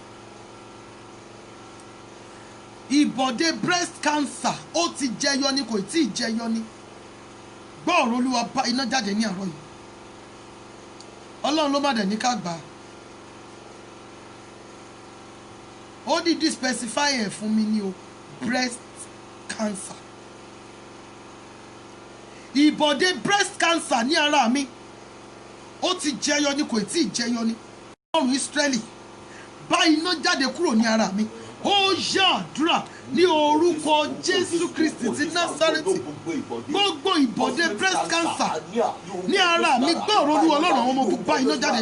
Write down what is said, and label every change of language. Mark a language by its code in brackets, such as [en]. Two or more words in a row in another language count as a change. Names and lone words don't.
[yo] Ìbọ̀dé [en] breast cancer [yo] ó ti jẹyọ ni kò tí ì jẹyọ ni. Gbọ́ọ̀rọ̀ Olúwa bá iná jáde ní àárọ̀ yìí. Ọlọ́run ló má dẹ̀ ní ká gbà. Ó dìdí specify ẹ̀ fún mi ní o [en] breast cancer. [yo] Ìbọ̀dé [en] breast cancer [yo] ní ara mi ó ti jẹyọ ni kò tí ì jẹyọ ni. Ọlọ́run Ísírẹ́lì bá iná jáde kúrò ní ara mi. Ó yá àdúrà ní orúkọ Jésù Kristi ti Násárẹ́tì. Gbogbo ìbọ̀dé [en] breast cancer [yo] ní ara mi gbọ́ọ̀rọ̀ Olúwa Ọlọ́run àwọn ọmọ ogun bá iná jáde.